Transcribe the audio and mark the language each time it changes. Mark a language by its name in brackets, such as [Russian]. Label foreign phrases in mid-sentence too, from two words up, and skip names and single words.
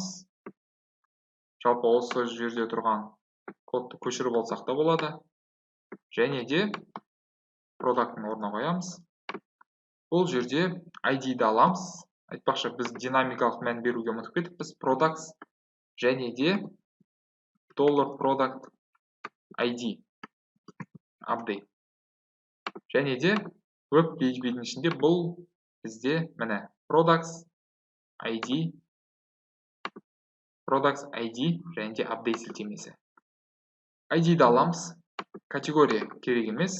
[Kazakh] Жалпы осы жерде тұрған кодты көшіріп алсақ та болады. Және де product'ың орнына қоямыз. бұл жерде ID-ді аламыз. Айтпақшы, біз динамикалық мән беруге ұмытып кетіппіз. [English] Products [Kazakh] және де [English] $product ID update. [Kazakh] Және де web PHP-дің ішінде бұл бізде міне [English] products ID [Kazakh] және де update сілтемесі. ID-ді аламыз. Категория керек емес.